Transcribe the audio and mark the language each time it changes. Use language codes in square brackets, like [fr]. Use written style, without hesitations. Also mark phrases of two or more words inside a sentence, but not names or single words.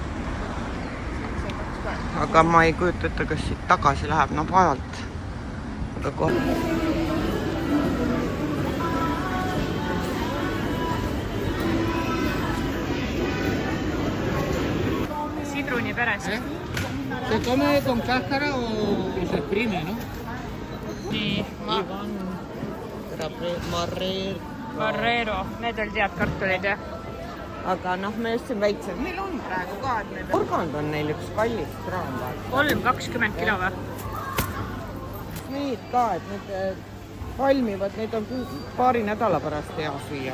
[et] Aga ma ei kujuta, kas siit tagasi läheb, no vaevalt. Aga kohe. Sidruni peres. [es] ¿Se come con cáscara o se exprime, no? [et] Nii, Marrero, need olid head kartulid, jah. Aga noh, me just siin väiksed. Meil on praegu ka, et need organd on neil üks kallis kraam. 3,20 kilo või? Need ka, et need valmivad, need on paari nädala pärast hea süüa.